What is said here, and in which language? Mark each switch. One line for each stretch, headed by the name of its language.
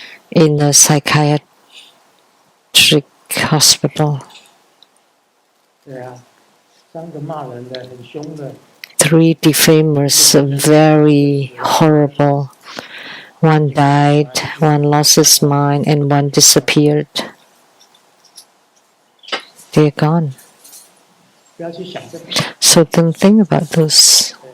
English: in a psychiatric hospital.
Chinese: 对啊，三个骂人的很凶的，
English: 3 defamers, very horrible. One died, one lost his mind, and one disappeared. They're gone.
Chinese: 不要去想这个。
English: So don't think about those.